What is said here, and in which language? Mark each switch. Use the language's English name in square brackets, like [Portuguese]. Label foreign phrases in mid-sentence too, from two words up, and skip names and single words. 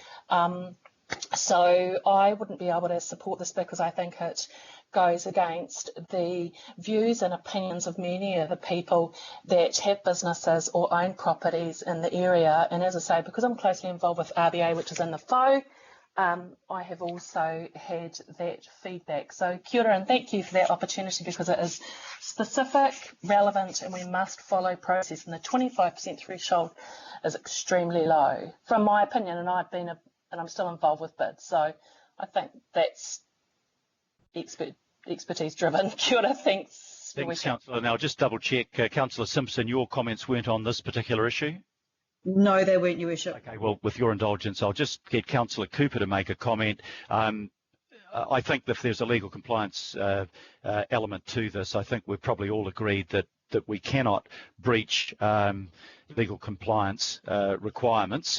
[English] So I wouldn't be able to support this, because I think it goes against the views and opinions of many of the people that have businesses or own properties in the area. And as I say, because I'm closely involved with RBA, which is in the FO, I have also had that feedback. [Māori] So kia ora, [English] and thank you for that opportunity, because it is specific, relevant, and we must follow process. And the 25% threshold is extremely low, from my opinion, and I'm still involved with bids. So I think that's expertise driven. [Māori] Kia ora, [English] thanks. Thanks, Councillor. Now, just double check, Councillor Simpson, your comments weren't on this particular issue? No, they weren't, Your Worship. Okay, well, with your indulgence, I'll just get Councillor Cooper to make a comment. I think if there's a legal compliance element to this, I think we've probably all agreed that we cannot breach legal compliance requirements.